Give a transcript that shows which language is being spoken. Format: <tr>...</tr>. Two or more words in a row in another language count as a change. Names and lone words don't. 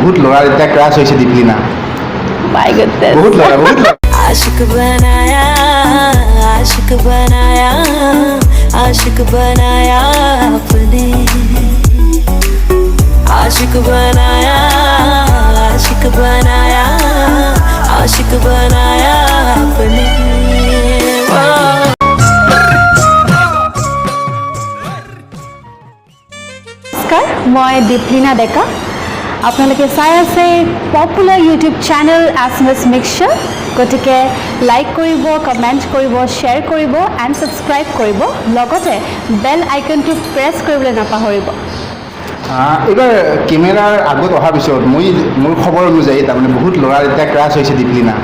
<as>বহুত ল'ৰাৰ এতিয়া ক্ৰাছ হৈছে দীপলিনা</as> <en>my goodness</en> <as>বহুত ল'ৰা</as> <hi>आशिक बनाया आशिक बनाया आशिक बनाया अपने आशिक बनाया आशिक बनाया आशिक बनाया अपने नमस्कार मैं दीपलिना डेका</hi> <as>আপোনালোকে চাই আছে</as> <en>popular YouTube channel</en> <as>SMS মিক্সচাৰ গতিকে লাইক কৰিব কমেণ্ট কৰিব শ্বেয়াৰ কৰিব</as> <en>and subscribe</en> <as>কৰিব লগতে বেল আইকনটো প্ৰেছ কৰিবলৈ নাপাহৰিব এইবাৰ কেমেৰাৰ আগত অহাৰ পিছত মোৰ খবৰ অনুযায়ী তাৰমানে বহুত ল'ৰাৰ এতিয়া ক্ৰাছ হৈছে দীপলিনা</as>